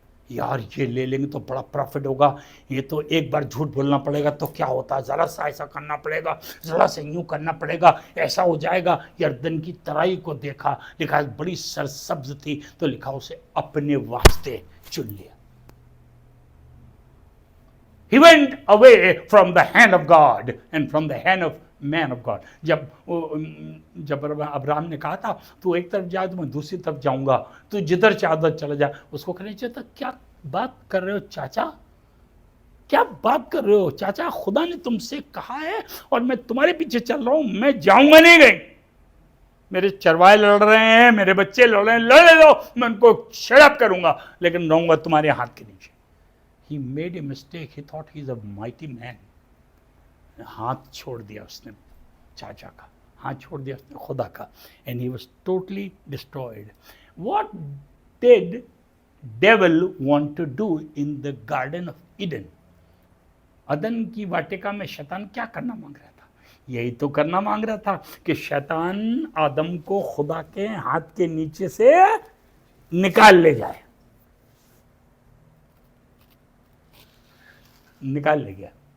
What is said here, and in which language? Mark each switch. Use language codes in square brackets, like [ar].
[hi] यार ये ले लेंगे तो बड़ा प्रॉफिट होगा, ये तो एक बार झूठ बोलना पड़ेगा तो क्या होता है, जरा सा ऐसा करना पड़ेगा, जरा से यूं करना पड़ेगा, ऐसा हो जाएगा. यरदन की तराई को देखा, लिखा बड़ी सरसब्ज थी, तो लिखा उसे अपने वास्ते चुन लिया. [en] He went away from the hand of God and from the hand of man of God. [hi] जब अब्राहम ने कहा था तू एक तरफ जा तो मैं दूसरी तरफ जाऊंगा, तू जिधर चाहे चला जा, उसको कहना चाहिए था क्या बात कर रहे हो चाचा, क्या बात कर रहे हो चाचा, खुदा ने तुमसे कहा है और मैं तुम्हारे पीछे चल रहा हूं, मैं जाऊंगा नहीं कहीं. मेरे चरवाहे लड़ रहे हैं, मेरे बच्चे लड़ रहे हैं, लड़ने दो, मैं उनको शराब करूंगा, लेकिन रहूंगा तुम्हारे हाथ के नीचे. [en] He made a mistake. He thought he's a mighty man. [hi] हाथ छोड़ दिया उसने चाचा का, हाथ छोड़ दिया उसने खुदा का, [en] and he was totally destroyed. What did devil want to do in the Garden of Eden? [hi] अदन की वाटिका में शैतान क्या करना मांग रहा था? यही तो करना मांग रहा था कि शैतान आदम को खुदा के हाथ के नीचे से निकाल ले जाए. निकाल ले गया.